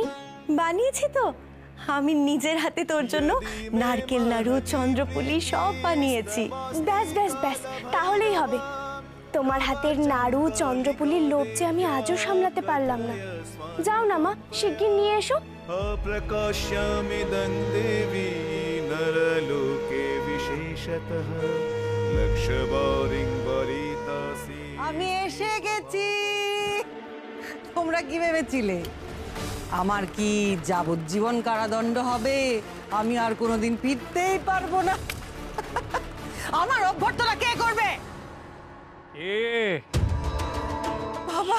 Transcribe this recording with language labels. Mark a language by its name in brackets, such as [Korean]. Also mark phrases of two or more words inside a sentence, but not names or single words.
[Bangla] বানিয়েছি তো, আমি নিজের হাতে তোর জন্য নারকেল নাড়ু, চন্দ্রপুলি সব বানিয়েছি। ব্যাস ব্যাস ব্যাস, তাহলেই হবে। তোমার হাতের নাড়ু, চন্দ্রপুলির লোভ যে আমি আজও সামলাতে পারলাম না। যাও না মা, শিগগির নিয়ে এসো। [Sanskrit] अप्रकाश्यमिदं देवी नरलोके विशेषतः लक्षवारिं वरितासि। [Bangla] আমি এসে গেছি। তোমরা কি ভেবেছিলে আমার কি যাবজ্জীবন কারাদণ্ড হবে? আমি আর কোনোদিন ফিরতেই পারবো না। আমার অভ্যর্থনা কে করবে? বাবা